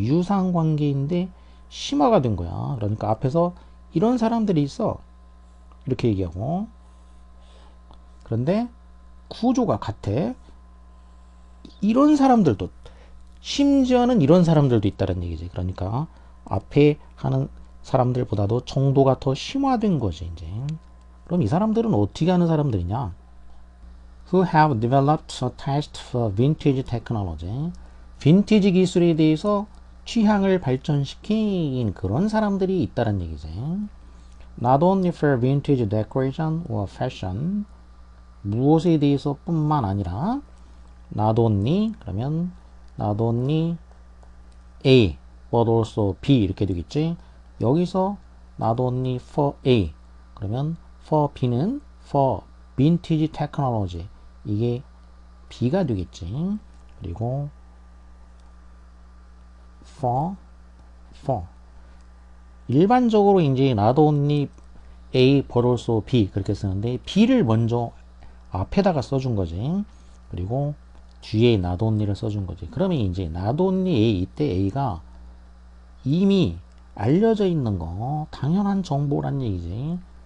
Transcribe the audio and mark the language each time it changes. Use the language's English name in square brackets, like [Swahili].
[Korean] 유상관계인데 심화가 된 거야. 그러니까 앞에서 이런 사람들이 있어 이렇게 얘기하고, 그런데 구조가 같아. 이런 사람들도, 심지어는 이런 사람들도 있다는 얘기지. 그러니까 앞에 하는 사람들보다도 정도가 더 심화된 거지 이제. 그럼 이 사람들은 어떻게 하는 사람들이냐? [English] Who have developed a taste for vintage technology. [Korean] 빈티지 기술에 대해서 취향을 발전시킨 그런 사람들이 있다는 얘기지. [English] Not only for vintage decoration or fashion. [Korean] 무엇에 대해서 뿐만 아니라, not only, 그러면 [English] not only A, but also B [Korean] 이렇게 되겠지. 여기서 [English] not only for A, [Korean] 그러면 for B는 [English] for vintage technology, [Korean] 이게 B가 되겠지. 그리고 for 일반적으로 이제 [English] not only A but also B [Korean] 그렇게 쓰는데 B를 먼저 앞에다가 써준 거지. 그리고 뒤에 not only를 써준 거지. 그러면 이제 [English] not only A, [Korean] 이때 A가 이미 알려져 있는 거, 당연한 정보란 얘기지.